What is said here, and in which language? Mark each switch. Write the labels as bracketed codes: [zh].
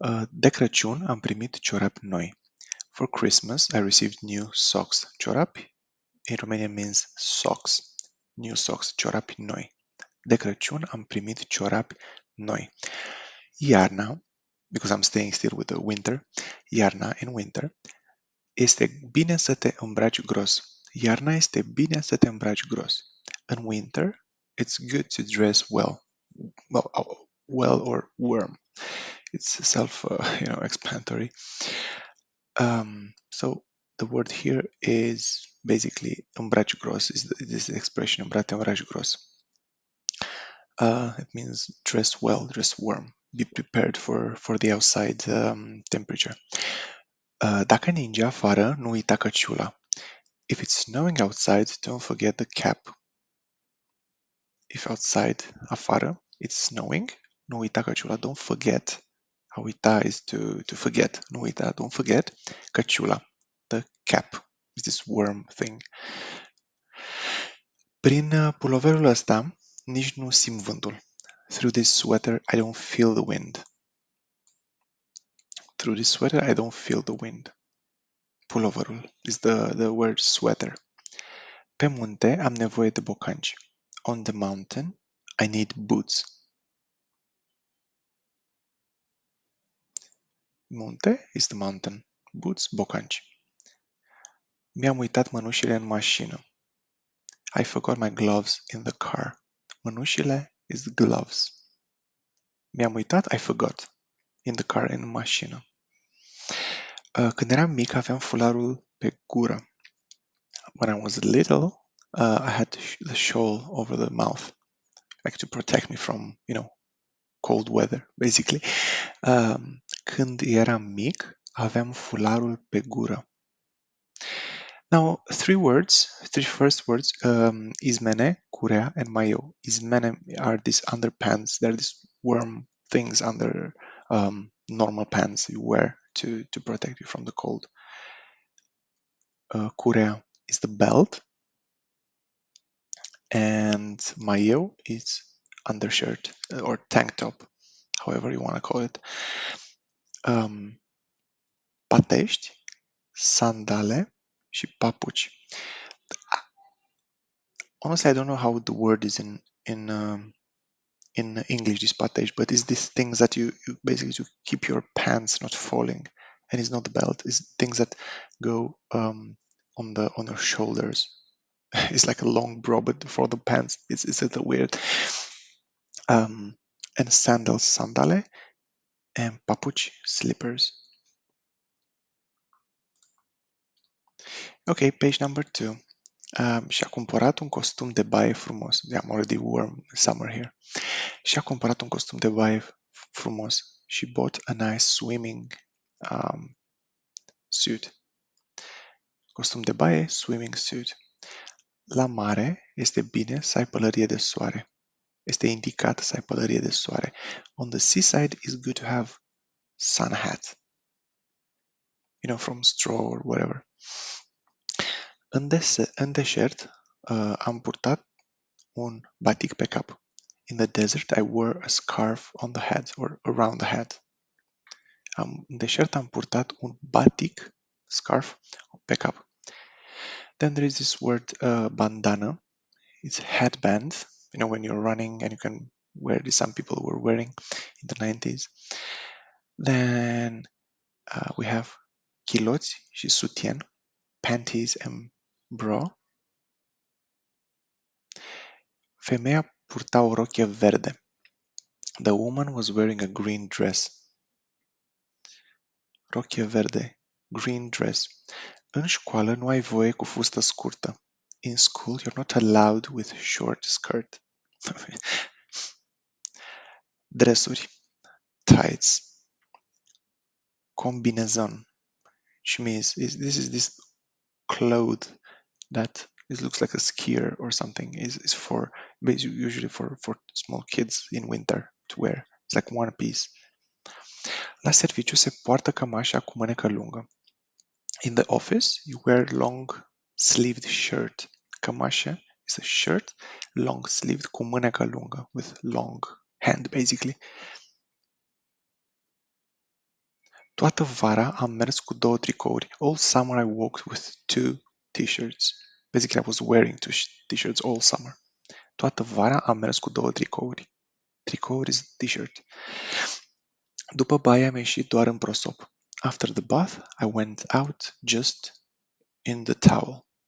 [ro] De Crăciun am primit ciorapi noi. [en] For Christmas, I received new socks. Ciorapi in Romanian means socks. New socks, [ro] ciorapi noi. De Crăciun am primit ciorapi noi. Iarna, [en] because I'm staying still with the winter. Iarna in winter. [ro] Este bine să te îmbraci gros. Iarna este bine să te îmbraci gros. [en] In winter, it's good to dress well. Well or warm. It's self, explanatory. So the word here is basically [ro] umbragiu gros. [en] Is this expression [ro] umbrate umbragiu gros? [en] It means dress well, dress warm. Be prepared for the outside temperature. [ro] Dacă ninge afară, nu uita căciula. [en] If it's snowing outside, don't forget the cap. If outside, afară, it's snowing, [ro] nu uita căciula. [en] Don't forget. A uita is to forget. [ro] Nu uita, [en] don't forget. Căciula, the cap, is this warm thing. [ro] Prin puloverul ăsta, nici nu simt vântul. [en] Through this sweater, I don't feel the wind. Through this sweater, I don't feel the wind. Puloverul is the word sweater. [ro] Pe munte am nevoie de bocanci. [en] On the mountain, I need boots. Munte is the mountain. Boots, bocanci. [ro] Mi-am uitat mănușile în mașină. [en] I forgot my gloves in the car. Mănușile is gloves. [ro] Mi-am uitat, [en] I forgot. In the car, [ro] în mașină. Când eram mic, aveam fularul pe gură. [en] When I was little, I had the shawl over the mouth, like to protect me from, cold weather, basically. [ro] Când eram mic, aveam fularul pe gură. [en] Now, three first words, izmene, curea, and mayo. Izmene are these underpants. They're these warm things under normal pants you wear to protect you from the cold. Curea is the belt, and mayo is undershirt or tank top, however you want to call it. [ro] Patești, sandale și papuci. [en] Honestly, I don't know how the word is in English, this patești, but it's these things that you basically to keep your pants not falling, and it's not the belt. It's things that go on your shoulders. It's like a long bra, but for the pants, it's a little weird. And sandals, sandale, and papuci, slippers. Okay, page number 2. [ro] Și-a cumpărat un costum de baie frumos. [en] I'm already warm summer here. [ro] Și-a cumpărat un costum de baie frumos. [en] She bought a nice swimming suit. [ro] Costum de baie, [en] swimming suit. [ro] La mare este bine să ai pălărie de soare. Este indicat să ai pălărie de soare. [en] On the seaside, it's good to have sun hat. From straw or whatever. [ro] În deșert, am purtat un batic pe cap. [en] In the desert, I wore a scarf on the head or around the head. [ro] În deșert am purtat un batic, scarf, pe cap. [en] Then there is this word bandana. It's headband. When you're running and you can wear this. Some people were wearing in the 90s. Then we have [ro] chiloți și sutien, [en] panties and bra. [ro] Femeia purta o rochie verde. [en] The woman was wearing a green dress. [ro] Rochie verde, [en] green dress. [ro] În școală nu ai voie cu fustă scurtă. [en] In school, you're not allowed with short skirt. Dresuri, tights. Combinezon, which means this is this cloth that it looks like a skier or something. Is for usually for small kids in winter to wear. It's like one piece. [ro] La serviciu se poartă cămașa cu mânecă lungă. [en] In the office, you wear long-sleeved shirt. Cămașă is a shirt, long-sleeved, [ro] cu mânecă lungă, [en] with long hand, basically. [ro] Toată vara am mers cu 2 tricouri. [en] All summer I walked with 2 t-shirts. Basically, I was wearing 2 t-shirts all summer. [ro] Toată vara am mers cu 2 tricouri. Tricouri [en] is t-shirt. [ro] După baie am ieșit doar în prosop. [en] After the bath, I went out just in the towel.